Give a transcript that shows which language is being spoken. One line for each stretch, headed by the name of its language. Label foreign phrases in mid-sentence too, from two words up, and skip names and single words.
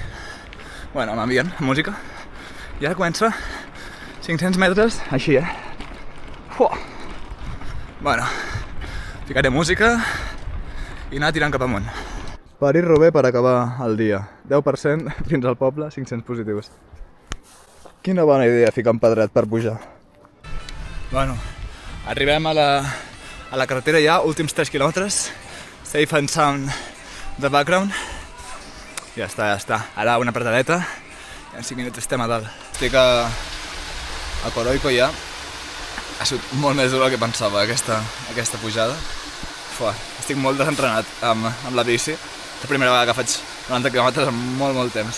Catalan: Bueno, amb ambient, amb música. I ara comença 500 metres, així, Bueno, ficaré música i anar tirant cap amunt. Parir-ho bé per acabar el dia. 10% fins al poble, 500 positius. Quina bona idea ficar un pedret per pujar. Bueno, arribem a la carretera ja, últims 3 quilòmetres.
English: Safe and sound the background.
Catalan: Ja està. Ara una apretadeta i en 5 minuts estem a dalt. Estic a Coroico ja. Ha sigut molt més dur del que pensava aquesta pujada. Estic molt desentrenat amb la bici. És la primera vegada que faig 90 quilòmetres en molt temps.